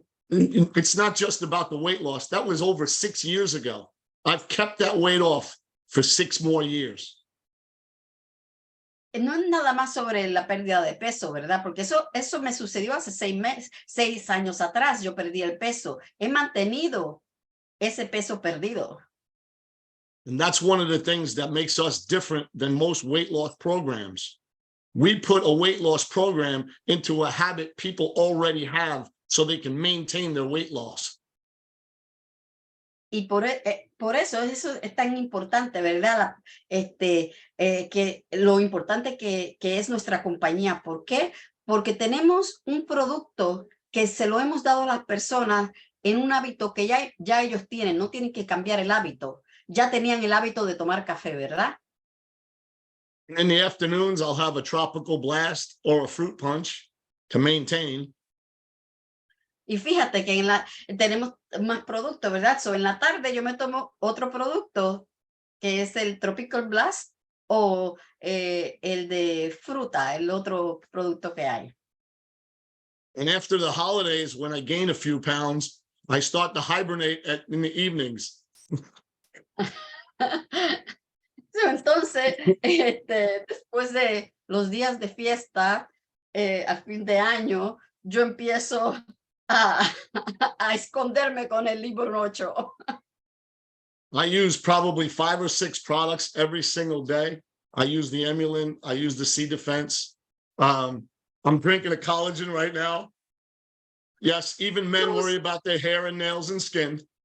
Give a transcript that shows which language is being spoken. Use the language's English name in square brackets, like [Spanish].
[English] It's not just about the weight loss. That was over 6 years ago. I've kept that weight off for 6 more years. [Spanish] No es nada más sobre la pérdida de peso, ¿verdad? Porque eso me sucedió hace 6 años atrás. Yo perdí el peso. He mantenido ese peso perdido. [English] And that's one of the things that makes us different than most weight loss programs. We put a weight loss program into a habit people already have so they can maintain their weight loss. [Spanish] Y por eso es tan importante, ¿verdad? Que lo importante que es nuestra compañía. ¿Por qué? Porque tenemos un producto que se lo hemos dado a las personas en un hábito que ya ellos tienen, no tienen que cambiar el hábito. Ya tenían el hábito de tomar café, ¿verdad? [English] In the afternoons, I'll have a tropical blast or a fruit punch to maintain. [Spanish] Y fíjate que tenemos más productos, ¿verdad? En la tarde yo me tomo otro producto que es el Tropical Blast o el de fruta, el otro producto que hay. [English] And after the holidays, when I gain a few pounds, I start to hibernate in the evenings. [Spanish] Entonces, después de los días de fiesta, a fin de año, yo empiezo a, a esconderme con el libro 8. [English] I use probably 5 or 6 products every single day. I use the Emulin. I use the C Defense. I'm drinking a collagen right now. Yes, even men worry about their hair and nails and skin.